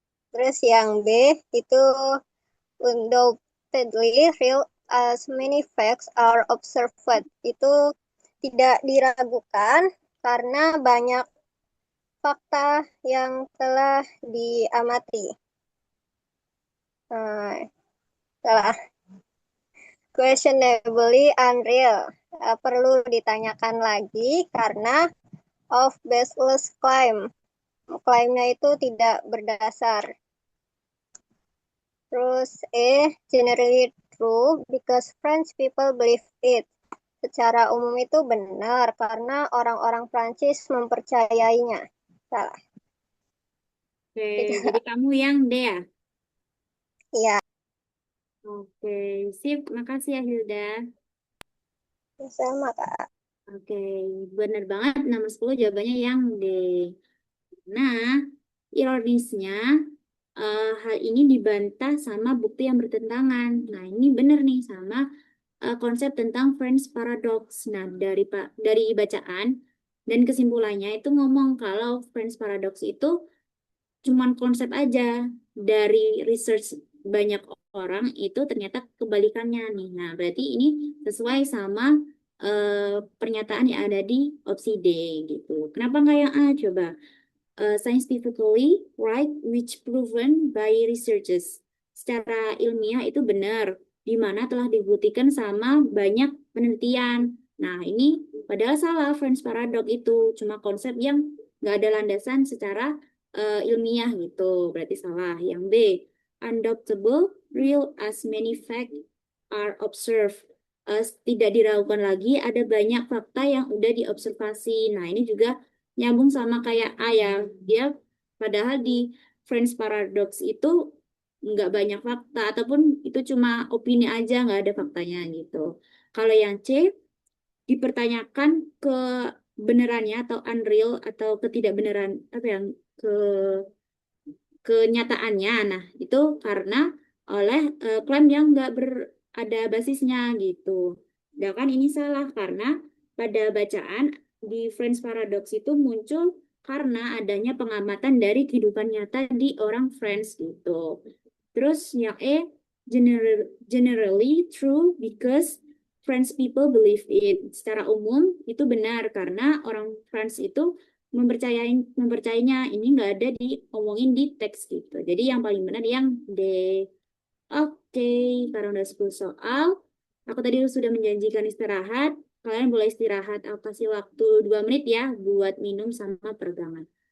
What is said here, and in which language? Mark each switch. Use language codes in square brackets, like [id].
[id] Terus yang B itu [en] undoubtedly real as many facts are observed. [id] Itu tidak diragukan karena banyak fakta yang telah diamati. Salah. [en] Questionably unreal. [id] Perlu ditanyakan lagi karena [en] of baseless claim. [id] Klaimnya itu tidak berdasar. Terus [en] generally true because French people believe it. [id] Secara umum itu benar karena orang-orang Prancis mempercayainya. Salah. Oke, jadi kamu yang D ya? Iya. Oke, sip. Makasih ya Hilda. Sama, Kak. Oke, benar banget. Nomor 10 jawabannya yang D. Nah, ironisnya hal ini dibantah sama bukti yang bertentangan. Nah, ini benar nih sama konsep tentang French paradox. Nah, dari bacaan dan kesimpulannya itu ngomong kalau French paradox itu cuman konsep aja. Dari research banyak orang itu ternyata kebalikannya nih. Nah, berarti ini sesuai sama pernyataan yang ada di opsi D gitu. Kenapa nggak yang A coba? [en] Scientifically right which proven by researchers. [id] Secara ilmiah itu benar, di mana telah dibuktikan sama banyak penelitian. Nah, ini padahal salah, French paradox itu cuma konsep yang nggak ada landasan secara ilmiah gitu, berarti salah. Yang B, [en] undoubtable, real as many facts are observed. [id] Tidak diragukan lagi, ada banyak fakta yang udah diobservasi. Nah, ini juga nyambung sama kayak A ya. Dia padahal di French paradox itu nggak banyak fakta ataupun itu cuma opini aja, nggak ada faktanya gitu. Kalau yang C dipertanyakan kebenarannya atau unreal atau ketidakbenaran apa yang kenyataannya. Nah, itu karena oleh klaim yang nggak ada basisnya gitu. Sedangkan ini salah karena pada bacaan di French Paradox itu muncul karena adanya pengamatan dari kehidupan nyata di orang French gitu. Terus yang E, [en] generally true because French people believe it. [id] Secara umum itu benar karena orang France itu mempercayainya. Ini nggak ada diomongin di teks gitu. Jadi yang paling benar yang D. Oke, karena udah 10 soal. Aku tadi sudah menjanjikan istirahat. Kalian boleh istirahat. Aku kasih waktu 2 menit ya buat minum sama peregangan.